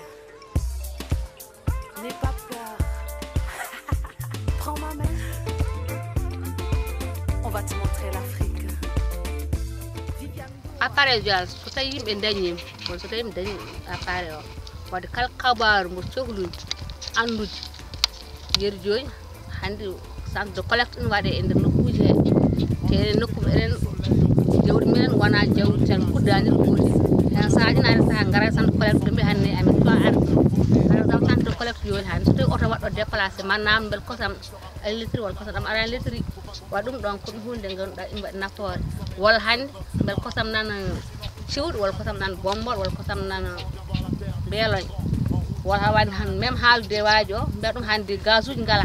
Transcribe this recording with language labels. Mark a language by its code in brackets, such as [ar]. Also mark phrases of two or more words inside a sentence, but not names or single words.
[fr] N'aie pas peur. Prends ma main. On va te montrer l'Afrique. Appareil jazz, [ff] so tawi yimɓe dañi on so tawi dañi appareil o wadde kala kabaru mo cohlude andude yeru joni hande [fr] centre de collecte [ff] ɗum waɗe e nder nokkuji he te enen nokku enen jawdi minen wona jawdi tan kuddanir ɓurde hen saajinani taha gara [fr] centre collecte [ff] ɗum ɓe hannde amin to arde [fr] par exemple centre de collecte [ff] joni hande so tawi oto waɗɗo déplacé man namdo bel kosam ay litri walla kosam ɗam ara litri wa ɗum ɗon ko ɗum hunde ganduɗa ɗum waɗi nafoore walla hande bel kosam nana ciwɗo walla kosam nana bombol walla kosam nana beeloñ walla wani han même haaldude waaji o mbiya ɗum hande gaz uji ngala